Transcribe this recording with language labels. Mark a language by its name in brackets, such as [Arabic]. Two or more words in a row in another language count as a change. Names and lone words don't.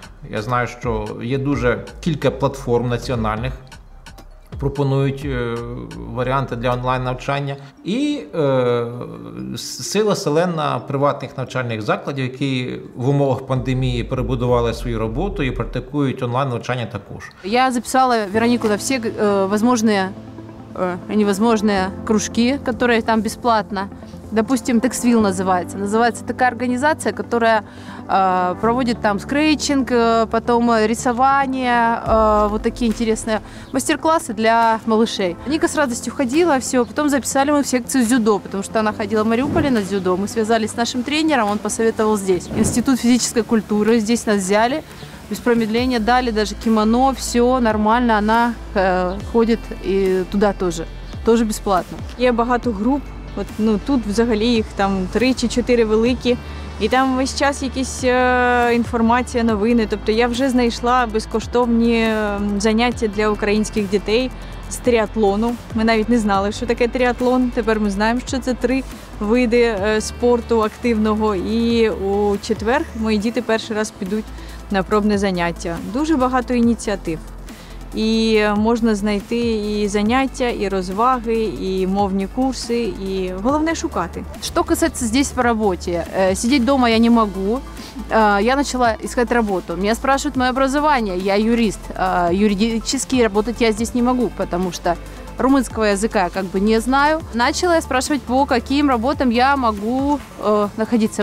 [Ukrainian] Я знаю, що є дуже кілька платформ національних, пропонують варіанти для онлайн-навчання. І сила селена приватних навчальних закладів, які в умовах пандемії перебудували свою роботу і практикують онлайн-навчання також. [Russian] Я записала Веронику на все возможные и невозможные кружки, которые там бесплатно. Допустим, Textville называется. Называется такая организация, которая проводит там скретчинг, потом рисование, вот такие интересные мастер-классы для малышей. Ника с радостью ходила, все. Потом записали мы в секцию дзюдо, потому что она ходила в Мариуполе на дзюдо. Мы связались с нашим тренером, он посоветовал здесь. Институт физической культуры, здесь нас взяли. Без промедления дали даже кимоно, все нормально, она ходит [Ukrainian] і туди теж безплатно. Є багато груп, от, тут взагалі їх там 3 чи 4 великі, і там весь час якісь інформація, новини. Тобто я вже знайшла безкоштовні заняття для українських дітей з тріатлону. Ми навіть не знали, що таке тріатлон, тепер ми знаємо, що це 3 види спорту активного. І у четвер мої діти перший раз підуть на пробне заняття. Дуже багато ініціатив. І можна знайти і заняття, і розваги, і мовні курси, і головне шукати. [Russian] Что касается здесь по работе, сидеть дома я не могу. Я начала искать работу. Меня спрашивают мое образование, я юрист. Юридически работать я здесь не могу, потому что румынского языка я как бы не знаю. Начала я спрашивать, по каким работам я могу находиться.